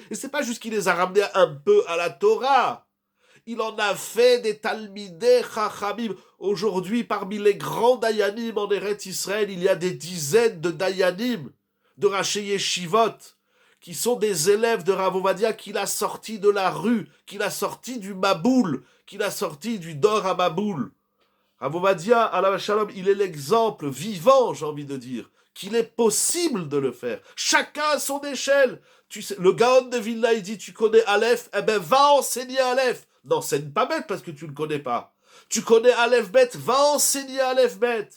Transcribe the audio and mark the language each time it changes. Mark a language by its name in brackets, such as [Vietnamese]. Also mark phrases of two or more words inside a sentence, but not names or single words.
[French] Et c'est pas juste qu'il les a ramenés un peu à la Torah. Il en a fait des [Hebrew] תלמידי חכמים. [French] Aujourd'hui, parmi les grands Dayanim en Eretz Israël, il y a des dizaines de Dayanim, de [Hebrew] ראשי ישיבות, [French] qui sont des élèves de Rav Ovadia qu'il a sortis de la rue, qu'il a sortis du Maboul, qu'il a sortis du [Hebrew] דור המבול. רב עובדיה, עליו שלום, [French] il est l'exemple vivant, j'ai envie de dire, qu'il est possible de le faire. Chacun à son échelle. Tu sais, le Gaon de Vilna, il dit, tu connais Aleph, eh ben va enseigner Aleph. N'enseigne pas bête parce que tu ne le connais pas. Tu connais Aleph bête, va enseigner Aleph bête.